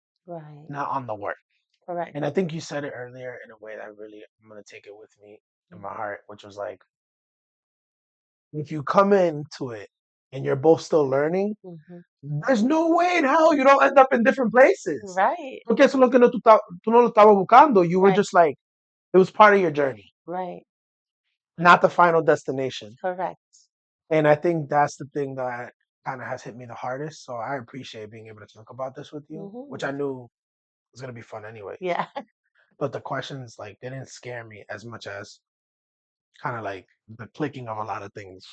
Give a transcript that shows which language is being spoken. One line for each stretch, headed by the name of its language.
English: Right. not on the work. Correct. And I think you said it earlier in a way that really I'm gonna take it with me in my Mhm. heart, which was like, if you come into it and you're both still learning, Mhm. there's no way in hell you don't end up in different places. Right.
Spanish: Porque eso es lo que no tú no lo estabas buscando.
English: You were Right. just like, it was part of your journey, Right. not the final destination. Correct. And I think that's the thing that kind of has hit me the hardest. So I appreciate being able to talk about this with you, which I Mhm. knew was gonna be fun anyways. Yeah. But the questions like they didn't scare me as much as kind of like the clicking of a lot of things.